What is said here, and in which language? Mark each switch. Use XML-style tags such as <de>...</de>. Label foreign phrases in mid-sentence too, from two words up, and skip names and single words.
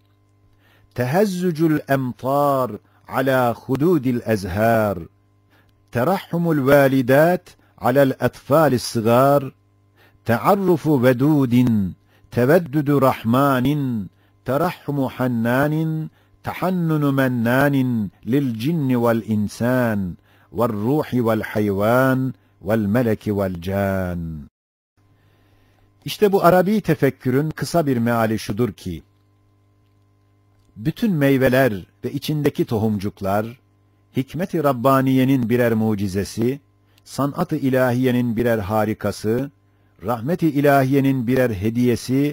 <ar>تهزج الأمطار على خدود الأزهار ترحم الوالدات على الأطفال الصغار تعرف ودود تودد رحمن ترحم حنان تحنن منان للجن والإنسان والروح والحيوان والملك والcan.</ar> <tr>İşte bu Arabi tefekkürün kısa bir meali şudur ki, bütün meyveler ve içindeki tohumcuklar, hikmet-i Rabbaniye'nin birer mucizesi, sanat-ı ilahiyenin birer harikası, rahmet-i ilahiyenin birer hediyesi,</tr>